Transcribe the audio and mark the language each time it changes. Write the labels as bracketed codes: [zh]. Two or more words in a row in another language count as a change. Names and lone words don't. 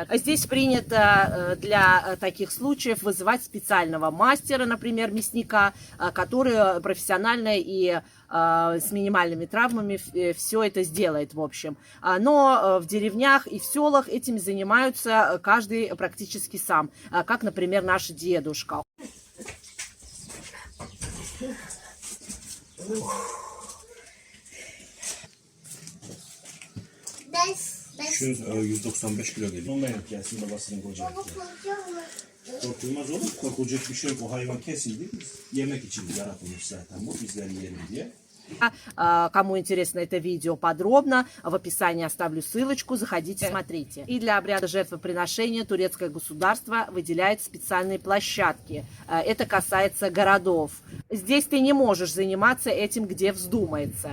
[ru] Здесь принято для таких случаев вызывать специального мастера, например, мясника, который профессионально и с минимальными травмами все это сделает, в общем. Но в деревнях и в селах этим занимаются каждый практически сам, как, например, наш дедушка. [tr] Şu 195 kilo geliyor. Onunla yok gelsin babasının kocağı. Korkulmaz olur. Korkulacak bir şey yok. O hayvan kesildi. Yemek için yaratılmış zaten. Bu bizler yiyelim diye. [ru] Кому интересно это видео подробно, в описании оставлю ссылочку, заходите, смотрите. И для обряда жертвоприношения турецкое государство выделяет специальные площадки. Это касается городов. Здесь ты не можешь заниматься этим, где вздумается.